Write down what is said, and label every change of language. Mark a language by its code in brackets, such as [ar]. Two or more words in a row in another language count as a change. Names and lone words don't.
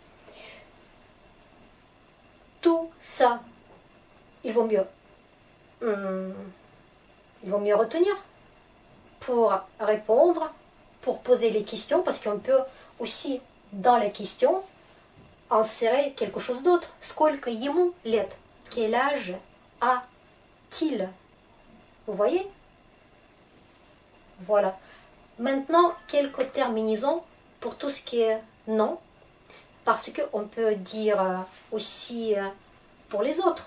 [fr] Tout ça, il vaut mieux retenir pour répondre, pour poser les questions, parce qu'on peut aussi, dans les questions, insérer quelque chose d'autre. [ru] Сколько ему лет? [fr] Quel âge a-t-il? Vous voyez? Voilà. Maintenant, quelques terminaisons pour tout ce qui est nom, parce qu'on peut dire aussi pour les autres.